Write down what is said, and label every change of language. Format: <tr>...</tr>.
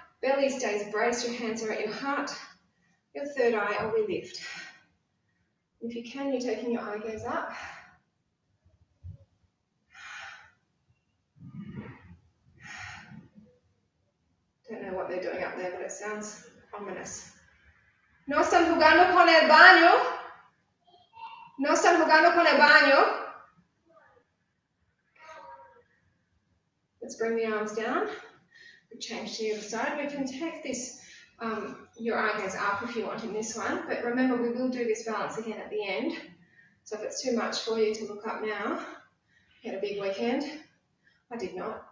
<en>Belly stays braced, your hands are at your heart. Your third eye, or we lift. If you can, you're taking your eye gaze up. Don't know what they're doing up there, but it sounds ominous.</en> <es>No están jugando con el baño. No están jugando con el baño.</es> <en>Let's bring the arms down. We change to the other side. We can take this, your eye gaze up if you want in this one, but remember we will do this balance again at the end. So if it's too much for you to look up now, you had a big weekend. I did not.</en>